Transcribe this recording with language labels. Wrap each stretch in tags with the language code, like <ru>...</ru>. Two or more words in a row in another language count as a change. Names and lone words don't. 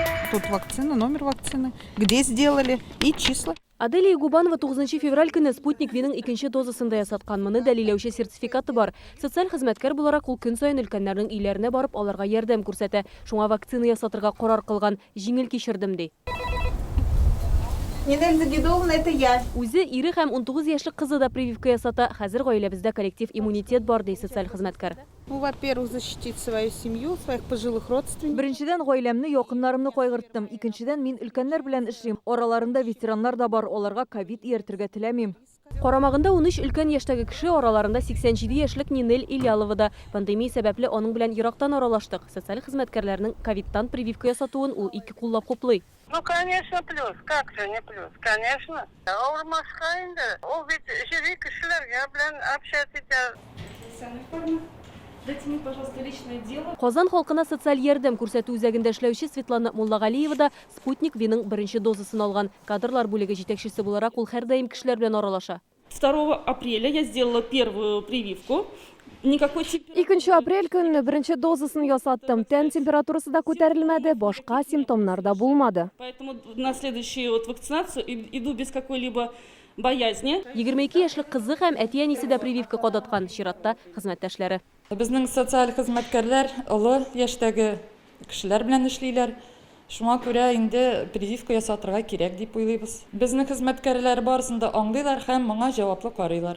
<ru>Тут вакцина, номер вакцины, где сделали и числа.</ru> <tt>Аделия Губанова 9 февраль көне Спутник Винің икенче дозасында ясаткан. Моны дәлиләүче сертификаты бар. Социаль хезмәткәр буларак ул көн сайын өлкәннәрнең өйләренә барып аларга ярдәм күрсәтә. Шуңа вакцина ясатырга карар кылган. Җиңел кичердем ди.</tt> <ru>Нинель Загидовна, это я.</ru> <tt>Үзе ире һәм 19 яшьлек кызы да прививка ясата. Хәзер гаиләбездә коллектив иммунитет бар ди социаль хезмәткәр.</tt> <ru>Ну, во-первых, защитить свою семью, своих пожилых родственников.</ru> <tt>Беренчедән гаиләмне, якыннарымны кайгырттым. Икенчедән мин өлкәннәр белән эшлим. Араларында ветераннар да бар, аларга ковид ияртергә теләмим. Карамагында 13 өлкән яшьтәге кеше, араларында 87 яшьлек Нинель Ильялова да. Пандемия сәбәпле аның белән ерактан аралаштык. Социаль хезмәткәрләрнең ковидтан прививка ясатуын ул ике куллап хуплый.</tt> <ru>Ну, конечно, плюс. Как же не плюс? Конечно.</ru> <tt>Ауырмашка инде. Ул бит җире кешеләргә белән общаться.</tt> <ru>Дайте мне, пожалуйста, личное дело.</ru> <tt>Казан халкына социаль ярдәм күрсәтү үзәгендә эшләүче Светлана Муллагалиева да Спутник Винның беренче дозасын алган. Кадрлар бүлеге җитәкчесе буларак ул һәрдаим кешеләр белән аралаша.</tt> <ru>2 апреля я сделала первую прививку. Никакой</ru> <tt>2 апрель көнне беренче дозасын ясаттым. Тән температурасы да күтәрелмәде, башка симптомнар да булмады.</tt> <ru>Поэтому на следующую вакцинацию иду без какой-либо боязни.</ru> <tt>22 яшьлек кызы һәм әти-әнисе дә прививка кадаткан. Чиратта хезмәттәшләре. Безнең социаль хезмәткәрләр олы яшьтәге кешеләр белән эшлиләр. Шуңа күрә инде прививка ясатырга кирәк дип уйлыйбыз. Безнең хезмәткәрләр барысында аңлыйлар һәм моңа җаваплы карыйлар.</tt>